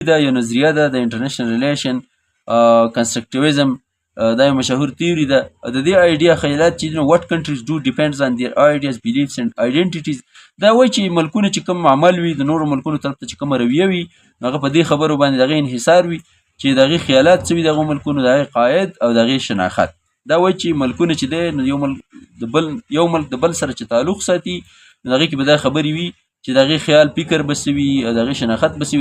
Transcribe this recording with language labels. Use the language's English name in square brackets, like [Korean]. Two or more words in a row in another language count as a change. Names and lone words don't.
[Pashto] دا یو نظریه ده د [English] international relation [Pashto] کنسټرکټیویزم. دا یو مشهور تیوري ده. د دې آیډیا خیالات چې [English] what countries do depends on their ideas, beliefs and identities. [Pashto] دا وایي چې ملکونه چې کوم عمل وي د نورو ملکونو طرف ته چې کومه رویه وي هغه په دې خبرو باندې د هغې انحصار وي چې د هغې خیالات څه وي د هغو ملکونو، د هغې قاید او د هغې شناخت. دا وایي چې ملکونه چې دی نو یو ملک د بل سره چې تعلق ساتي نو د هغې کې به دا خبرې وي چې د هغې خیال فکر به څه وي او د هغې شناخت به څه وي.